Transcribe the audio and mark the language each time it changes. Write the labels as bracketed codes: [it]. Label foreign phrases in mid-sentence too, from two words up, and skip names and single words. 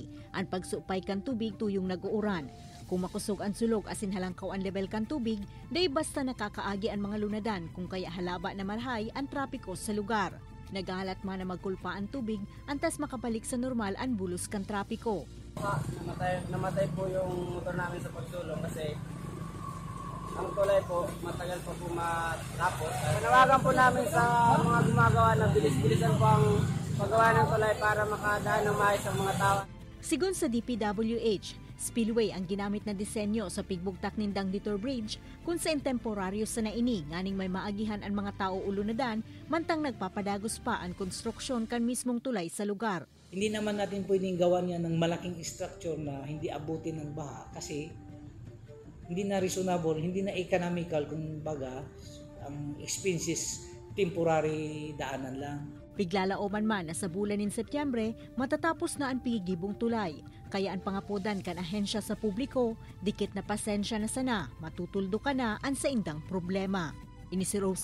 [bik] Ang pagsupay kan tubig tuyong nag-uuran. Kung makusog ang sulog asin halangkaw ang level kan tubig, day basta nakakaagi ang mga lunadan kung kaya halaba na malhay ang trapiko sa lugar. Nagahalat man na magkulpa ang tubig, antas makabalik sa normal ang bulos kan trapiko. [tl] Namatay po yung motor namin sa pagsulong kasi ang tulay po, matagal po matapos. Panawagan po namin sa mga gumagawa na bilis-bilisan po ang paggawa ng tulay para makadaan ng maayos ang mga tao. [bik] Sigun sa DPWH, spillway ang ginamit na disenyo sa pigbugtak nindang Detour Bridge kung sa temporaryo sa naini nganing may maagihan ang mga tao ulunadan mantang nagpapadagos pa ang konstruksyon kan mismong tulay sa lugar. [tl] Hindi naman natin pwedeng gawan yan ng malaking structure na hindi abutin ng baha kasi hindi na reasonable, hindi na economical kung baga ang [en] expenses temporary [tl] daanan lang. [bik] Biglalauman man na sa bulan ng Setyembre, matatapos na ang pigibong tulay. Kaya ang pangapodan kan ahensya sa publiko, dikit na pasensya na sana, matutuldo ka na ang sa indang problema.